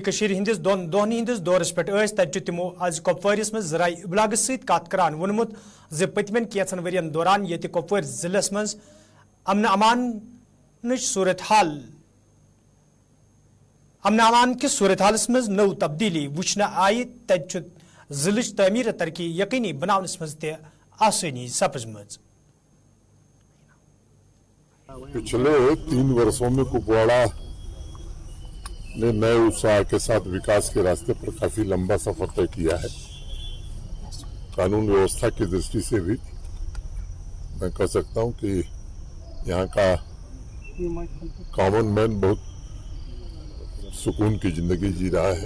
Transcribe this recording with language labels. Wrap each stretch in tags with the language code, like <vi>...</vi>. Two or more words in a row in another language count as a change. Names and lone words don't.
<ks>कश्मीर हिंदिस दोहन हिंदिस दौरस पे तत तिमो आज कुपवारिस मज जराई इबलाग सत कत करान वोनमुत ज पतमन कैंसन वरियन दौरान ये कुपवार जिलस मज अमन अमान किस सूरत हालस मज नौ तब्दीली वुचन आई तत जिलच तमीर तरक्की यकीनी बनावनस मज ते आसानी सपजमज।</ks> <hi>पिछले 3 वर्षों में कुपवाड़ा ने नए उत्साह के साथ विकास के रास्ते पर काफी लंबा सफर तय किया है। कानून व्यवस्था की दृष्टि से भी मैं कह सकता हूं कि यहाँ का</hi> <en>common man</en> <hi>बहुत सुकून की जिंदगी जी रहा है।</hi>